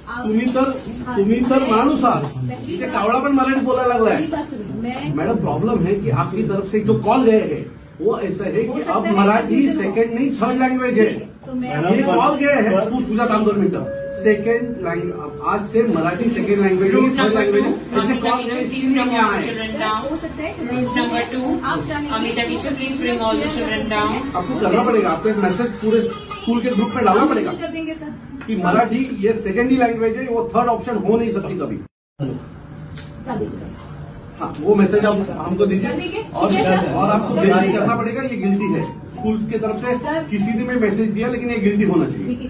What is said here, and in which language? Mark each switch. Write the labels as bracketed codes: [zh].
[mr] तुम्ही तर माणूस आहात, इथे कावळा पण मराठीत बोलायला लागलाय। [hi] मैडम प्रॉब्लम है कि आपकी तरफ से जो कॉल गए हैं वो ऐसा है कि अब मराठी सेकंड नहीं थर्ड लैंग्वेज है, ये कॉल गए हैं। [mr] तुझा काम 2 मिनटं, [hi] सेकंड लैंग्वेज आज से मराठी सेकंड लैंग्वेज है, थर्ड लैंग्वेज है, ऐसे कॉल गए, इसलिए हम यहाँ आए। [en] Route number 2, Amita teacher, please bring all the children down. [hi] आपको करना पड़ेगा, आपको एक मैसेज पूरे स्कूल के ग्रुप में डालना पड़ेगा कर देंगे सर कि मराठी ये सेकेंडरी लैंग्वेज है, वो थर्ड ऑप्शन हो नहीं सकती कभी। हाँ, वो मैसेज आप हमको दीजिए और आपको गिल्टी करना पड़ेगा, ये गिल्टी है स्कूल की तरफ से, किसी ने भी मैसेज दिया लेकिन ये गिल्टी होना चाहिए।